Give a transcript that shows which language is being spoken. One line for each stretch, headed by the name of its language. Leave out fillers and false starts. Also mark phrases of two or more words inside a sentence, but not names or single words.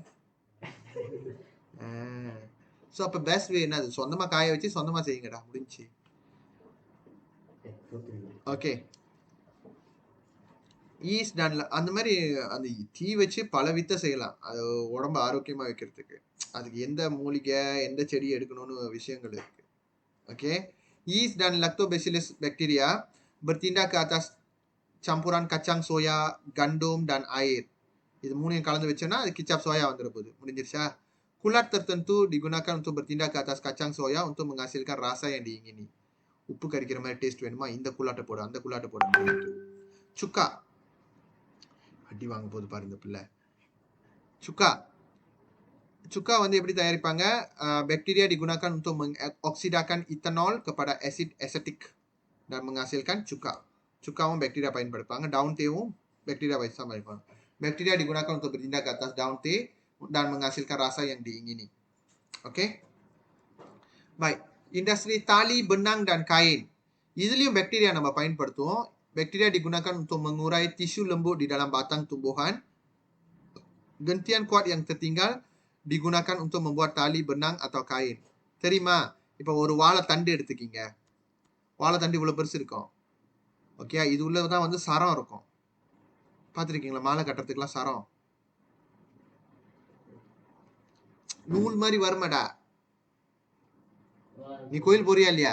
Tamil: ஸோ அப்போ பெஸ்ட் வே என்னது, சொந்தமா காய வச்சு சொந்தமா செய்யுங்கடா, முடிஞ்சு. ஓகே, ஈஸ்ட் டான்ல அந்த மாதிரி அந்த டீ வச்சு பல வித்தை செய்யலாம். அது உடம்பு ஆரோக்கியமா வைக்கிறதுக்கு. அதுக்கு எந்த மூலிகை எந்த செடி எடுக்கணும்னு விஷயங்கள் இருக்கு.
Malay: ஓகே, ஈஸ்ட் dan lactobacillus bacteria bertindak ke atas campuran kacang soya, gandum, dan air.
Tamil: இது மூணையும் கலந்து வச்சோன்னா அது கிச்சாப் சோயா வந்துட போகுது. முடிஞ்சிருச்சா?
Malay: Kulat tertentu digunakan untuk bertindak ke atas kacang soya untuk menghasilkan rasa yang diingini.
Tamil: உப்பு கறிக்கிற மாதிரி டேஸ்ட் வேணுமா, இந்த குலாட்டை போடு, அந்த குலாட்டை போடு. சுக்கா, அடி வாங்க போது பாரு இந்த பிள்ளை. சுக்கா சுக்கா வந்து எப்படி தயாரிப்பாங்க?
Malay: Bakteria digunakan untuk mengoksidakan ethanol kepada asid acetic dan menghasilkan cuka.
Tamil: Cukaவும் bakteria பயன்படுத்துவாங்க. Daun teவும் bakteria பயன்படுத்துவாங்க.
Malay: Bakteria digunakan untuk bertindak ke atas daun teh dan menghasilkan rasa yang diingini. Oke? Baik. Industri tali, benang dan kain.
Tamil: இதுலயும் bakteria நம்ம பயன்படுத்துவோம்.
Malay: Bakteria digunakan untuk mengurai tisu lembut di dalam batang tumbuhan. Gentian kuat yang tertinggal digunakan untuk membuat tali, benang atau kain.
Tamil: தெரியுமா? இப்போ ஒரு வாழை தண்டு எடுத்துக்கிங்க. வாழை தண்டு இவ்வளோ பெருசு இருக்கும். ஓகே, இது உள்ளதான் வந்து சரம் இருக்கும். பார்த்துருக்கீங்களா? மாலை கட்டுறதுக்குலாம் சரம் நூல் மாதிரி வருமாடா. நீ கோயில் போறியா இல்லையா?